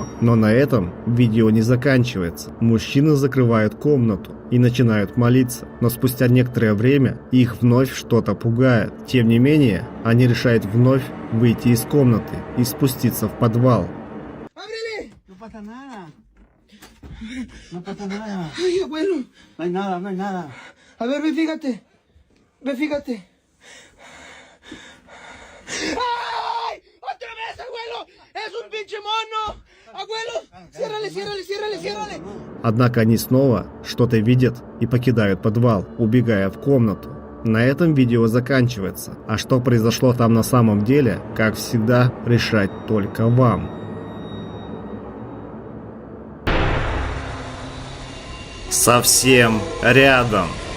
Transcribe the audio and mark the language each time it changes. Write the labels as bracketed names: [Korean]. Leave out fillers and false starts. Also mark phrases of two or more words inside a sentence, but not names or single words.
[Russian] Но на этом видео не заканчивается. Мужчины закрывают комнату и начинают молиться, но спустя некоторое время их вновь что-то пугает. Тем не менее, они решают вновь выйти из комнаты и спуститься в подвал. [Spanish] No pasa nada. No pasa nada. Ay, abuelo. No hay nada, no hay nada. A ver, ve, fíjate. Ve, fíjate. ¡Ay! ¡Otra vez, abuelo! ¡Es un pinche mono! Abuelo, ciérrale, ciérrale, ciérrale, ciérrale. [Russian] Однако они снова что-то видят и покидают подвал, убегая в комнату. На этом видео заканчивается. А что произошло там на самом деле, как всегда, решать только вам. Совсем рядом.